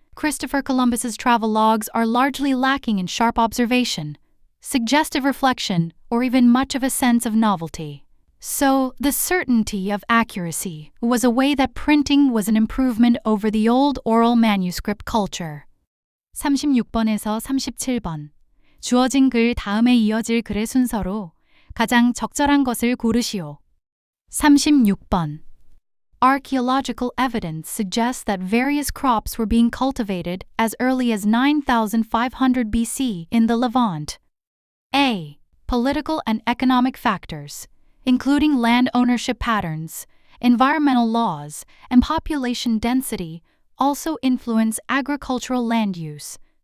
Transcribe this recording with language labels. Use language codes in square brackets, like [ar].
[en] Christopher Columbus's travel logs are largely lacking in sharp observation, suggestive reflection, or even much of a sense of novelty. So, the certainty of accuracy was a way that printing was an improvement over the old oral manuscript culture. [ko] 36번에서 37번. 주어진 글 다음에 이어질 글의 순서로 가장 적절한 것을 고르시오. 36번. [en] Archaeological evidence suggests that various crops were being cultivated as early as 9,500 BC in the Levant. A. Political and economic factors, including land ownership patterns, environmental laws, and population density, also influence agricultural land use.